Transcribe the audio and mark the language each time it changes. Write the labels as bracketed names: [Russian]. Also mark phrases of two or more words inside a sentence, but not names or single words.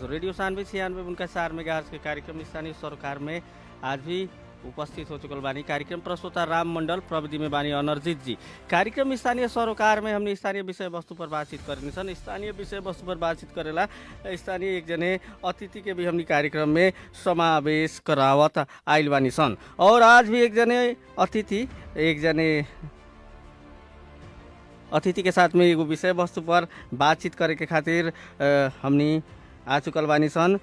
[Bhojpuri] रेडियो सान्वी 96.4 मेगाहर्ज के कार्यक्रम स्थानीय सरोकार में आज भी उपस्थित हो चुकल बानी। कार्यक्रम प्रस्तोता राम मंडल, प्रविधि में बानी अनर्जित जी। कार्यक्रम स्थानीय सरोकार में हमने स्थानीय विषय वस्तु पर बातचीत करनी सन। स्थानीय विषय वस्तु पर बातचीत करेला स्थानीय एक जने अतिथि के भी हमने कार्यक्रम में समावेश करावत आइल बानी सन। और आज भी एक जने अतिथि के साथ में एगो विषय वस्तु पर बातचीत करे के खातिर हमनी आ चुकल बानी सन।